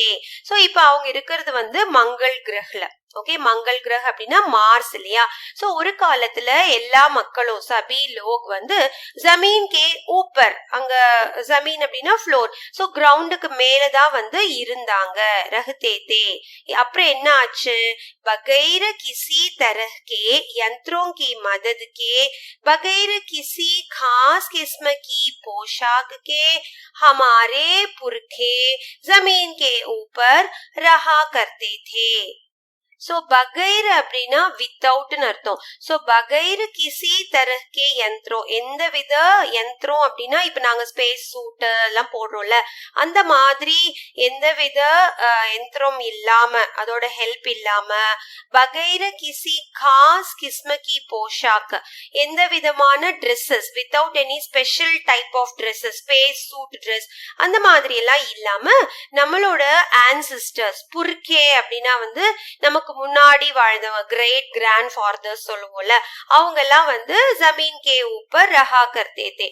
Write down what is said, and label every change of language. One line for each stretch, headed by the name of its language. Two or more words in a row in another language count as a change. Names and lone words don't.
Tamil: சோ இப்ப அவங்க இருக்கிறது வந்து மங்கள் கிரகல. ஓகே,
Hindi: मंगल ग्रह
Tamil: அப்படின்னா மார்ஸ் இல்லையா. சோ ஒரு காலத்துல எல்லா மக்களும்
Hindi: सभी लोग
Tamil: வந்து
Hindi: ज़मीन के ऊपर,
Tamil: அங்க ஜமீன் அப்படின்னா ஃப்ளோர், சோ கிரவுண்டுக்கு மேலதான் வந்து இருந்தாங்க.
Hindi: रहते थे.
Tamil: அப்புறம் என்ன ஆச்சு,
Hindi: बगैर किसी तरह के यंत्रों की मदद के, बगैर किसी खास किस्म की पोशाक के हमारे पुरखे जमीन के ऊपर रहा करते थे.
Tamil: சோ பகைர் அப்படின்னா வித்தவுட்னு அர்த்தம். சோ
Hindi: बगैर किसी तरह के
Tamil: யந்திரம், எந்த வித யந்திரம் அப்படின்னா இப்ப நாங்க
English: space suit
Tamil: எல்லாம் போடுறோம்ல, அந்த மாதிரி எந்த வித யந்திரம் இல்லாம, அதோட ஹெல்ப் இல்லாம,
Hindi: बगैर किसी खास किस्म की पोशाक,
Tamil: எந்த விதமான ட்ரெஸ்ஸஸ்,
English: without any special type of dresses, space suit dress
Tamil: அந்த மாதிரி எல்லாம் இல்லாம நம்மளோட ஆன்சிஸ்டர்ஸ், புர்கே அப்படின்னா வந்து நமக்கு முன்னாடி வாழ்ந்தவங்க,
English: great grand fathers
Tamil: சொல்லுவோம்ல, அவங்க எல்லாம் வந்து
Hindi: ज़मीन के ऊपर रहा करते थे.